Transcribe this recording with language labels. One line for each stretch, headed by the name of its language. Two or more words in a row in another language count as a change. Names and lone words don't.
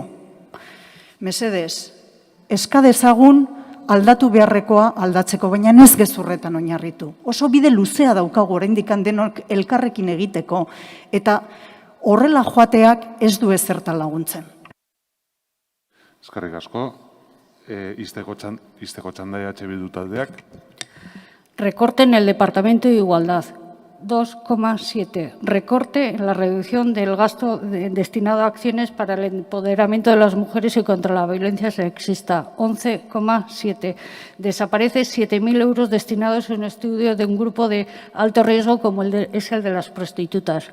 Basque: Mesedez, eska dezagun aldatu beharrekoa aldatzeko, baina ez gezurretan oinarritu. Oso bide luzea daukagu oraindik denok elkarrekin egiteko, eta horrela joateak ez du ezertan laguntzen. Eskerrik asko. Izteko txanda EH Bildu taldeak.
Spanish: Recorte en el Departamento de Igualdad. 2,7. Recorte en la reducción del gasto destinado a acciones para el empoderamiento de las mujeres y contra la violencia sexista. 11,7. Desaparece 7.000 euros destinados a un estudio de un grupo de alto riesgo como es el de las prostitutas.